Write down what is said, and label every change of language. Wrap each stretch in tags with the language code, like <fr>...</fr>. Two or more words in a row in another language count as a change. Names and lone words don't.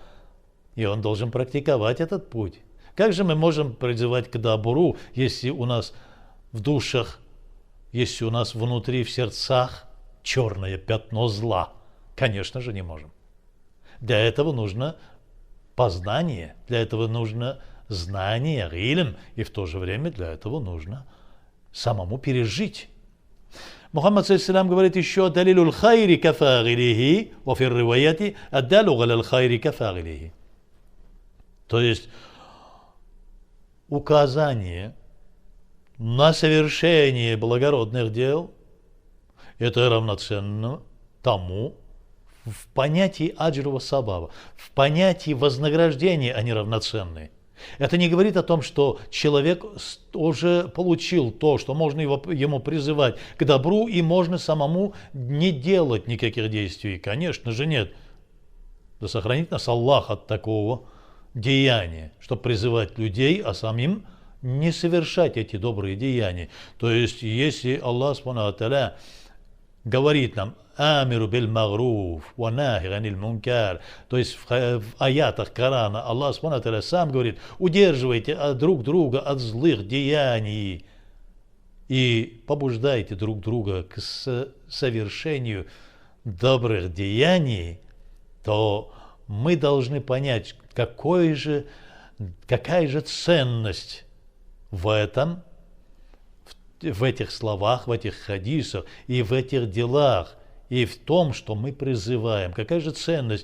<ru>И он должен практиковать этот путь. Как же мы можем призывать к добру, если у нас в душах, если у нас внутри, в сердцах черное пятно зла? Конечно же, не можем. Для этого нужно познание, для этого нужно знание, илм, и в то же время для этого нужно самому пережить. Мухаммад саллаллаху говорит еще:</ru> <ar>«دليل الخير كفاعله، وفي رواية الدال على الخير كفاعله».</ar> <ru>То есть указание на совершение благородных дел – это равноценно тому, в понятии</ru> <ar>أجر ثواب,</ar> <ru>в понятии вознаграждения они равноценны. Это не говорит о том, что человек уже получил то, что можно ему призывать к добру, и можно самому не делать никаких действий. Конечно же нет. Да сохранит нас Аллах от такого деяния, чтобы призывать людей, а самим не совершать эти добрые деяния. То есть, если Аллах</ru> <ar>سبحانه وتعالى</ar> <ru>говорит нам:</ru> <ar>«أمر بالمعروف، ونهي عن المنكر»,</ar> <ru>то есть в аятах Корана Аллах</ru> <ar>سبحانه وتعالى</ar> <ru>сам говорит: удерживайте друг друга от злых деяний и побуждайте друг друга к совершению добрых деяний, то мы должны понять, какая же ценность в этом, в этих словах, в этих хадисах и в этих делах, и в том, что мы призываем. Какая же ценность?</ru>